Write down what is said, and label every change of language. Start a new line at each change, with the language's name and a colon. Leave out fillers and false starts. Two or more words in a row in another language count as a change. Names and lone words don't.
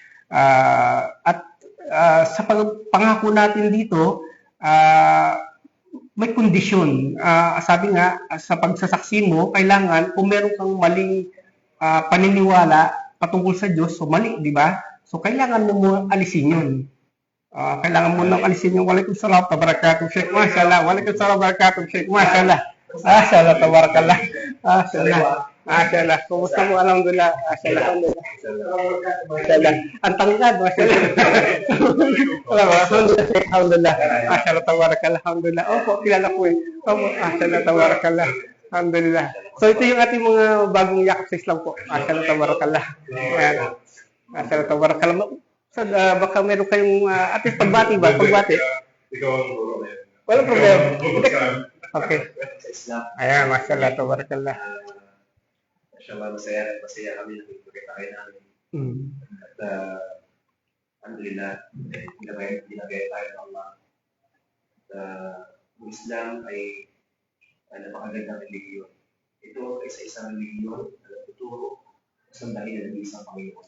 Filipino: At sa pangako natin dito, may kondisyon. Sabi nga, sa pagsasaksi mo, kailangan kung meron kang maling paniniwala patungkol sa Diyos, so mali, di ba? So, kailangan mo alisin yun. Kailangan mo nang alisin yung
Arabic: وعليكم السلام وبركاته,
Filipino: Sheikh, mashallah.
Arabic: وعليكم السلام وبركاته شيخ ما شاء الله ما شاء الله تبارك الله. Mashallah.
Filipino: Kumusta mo?
Arabic: الحمد لله ما شاء الله. Mashallah.
Filipino: Ang tangkad, mashallah.
Arabic: الحمد لله شيخ الحمد لله. ما شاء الله تبارك الله الحمد لله.
Filipino: Opo, kilala ko
Arabic: ما شاء الله تبارك الله الحمد لله.
Filipino: So ito yung ating mga bagong yakap sa Islam po.
Arabic: ما شاء الله تبارك الله.
Filipino: Ayan.
Arabic: ما شاء الله تبارك الله.
Filipino: So, baka meron kayong at least pagbati ba? Pagbati. Walang problema. Okay. Ayan,
Arabic: ما شاء الله تبارك الله.
Filipino: Mashallah, masaya kami na kita kayo namin. At alhamdulillah, pinagaya tayo ng Allah. Ang Islam ay napakagandang religiyon. Ito ay isa-isang religiyon na nagtuturo sa sambahin ng isang Panginoon.